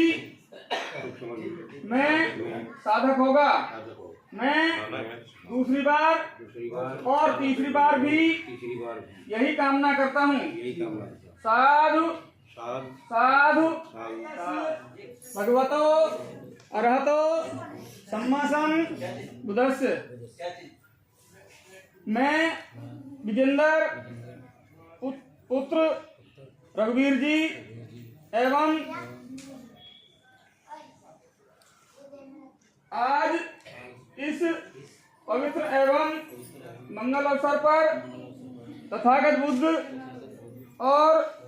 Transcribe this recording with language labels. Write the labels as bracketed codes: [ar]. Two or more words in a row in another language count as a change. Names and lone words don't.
[hi] सुख समृद्धि में साधक होगा। साधक हो। मैं दूसरी बार दूसरी बार और तीसरी बार भी तीसरी बार भी यही कामना करता हूँ। यही कामना करता हूँ। साधु साध साधु साध [pi] भगवतो अरहतो सम्मासम बुद्धस्य। [hi] मैं विजेंद्र पुत्र रघुवीर जी एवं आज इस पवित्र एवं मंगल अवसर पर तथागत बुद्ध और